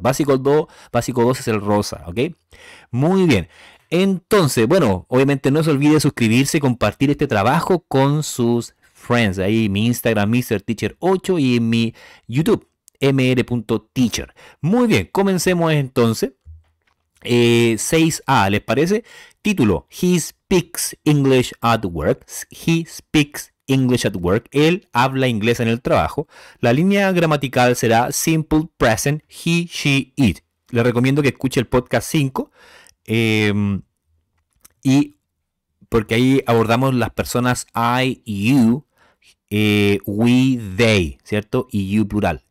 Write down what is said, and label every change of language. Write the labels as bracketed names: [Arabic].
[Spanish] Básico 2 es el rosa, ¿ok? Muy bien. Entonces, bueno, obviamente no se olvide suscribirse y compartir este trabajo con sus friends. Ahí mi Instagram, MrTeacher8 y en mi YouTube, mr.teacher. Muy bien, comencemos entonces. 6A, ¿les parece? [English] Título: He speaks English at work. He speaks English at work. [Spanish] Él habla inglés en el trabajo. La línea gramatical será simple present, he, she, it. Le recomiendo que escuche el podcast 5 y porque ahí abordamos las personas I, you, we, they, ¿cierto? Y you plural.